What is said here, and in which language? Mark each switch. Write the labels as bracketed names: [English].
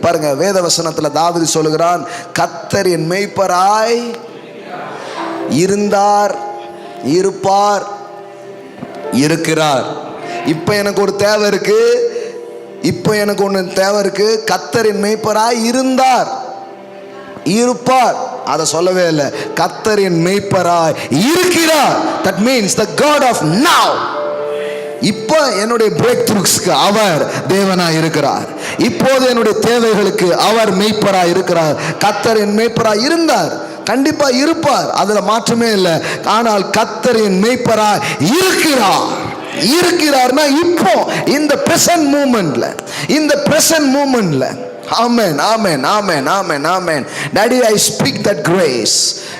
[Tamil] பாருங்க, வேத வசனத்துல தாவீது சொல்லுகிறான், கர்த்தர் என் மேய்ப்பராய் இருந்தார், இருப்பார், இருக்கிறார். இப்ப எனக்கு ஒரு தேவை இருக்கு, இப்ப எனக்கு ஒன்று தேவை இருக்கு. கர்த்தரின் மேய்ப்பராய் இருந்தார், இருப்பார். அதை சொல்லவே இல்லை. கர்த்தரின் மேய்ப்பராய் இருக்கிறார். [English] That means the God of now. [Tamil] இப்ப என்னுடைய பிரேக் த்ரூஸ்க்கு அவர் தேவனாய் இருக்கிறார். இப்போது என்னுடைய தேவைகளுக்கு அவர் மேய்ப்பராய் இருக்கிறார். கர்த்தரின் மேய்ப்பராய் இருந்தார், கண்டிப்பா இருப்பார், அதுல மாற்றமே இல்லை. ஆனால் கர்த்தரின் மேய்ப்பராய் இருக்கிறார். இருக்கிறார்னா இப்போ இந்த பிரசன்ட் மூமெண்ட்ல, இந்த present மூமெண்ட்ல. Amen, amen, amen, amen, amen. [English] Daddy, I speak that grace.